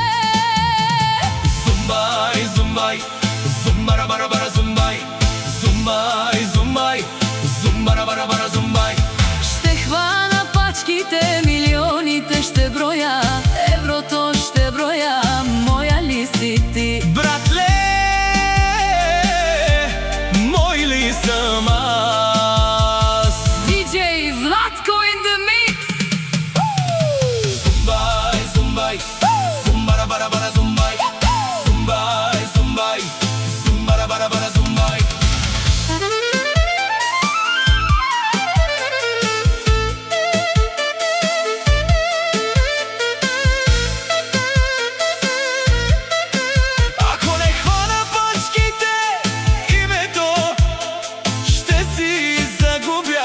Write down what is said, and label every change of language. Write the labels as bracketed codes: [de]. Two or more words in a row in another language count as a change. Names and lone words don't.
[bg] Зумбай, зумбай, зумбара бара бара зумбай, зумбай, зумбай, зумбара бара бара зумбай. Ще хвана пачките, милионите ще броя, еврото ще броя, моя ли си ти? Братле, мой ли съм аз? [en] DJ Vlatko in the mix. Zumbai, zumbai, zumbara bara bara zumbai, zumbai, zumbai, zumbara bara bara zumbai. [bg] Ако не хвана пачките, името ще си загубя.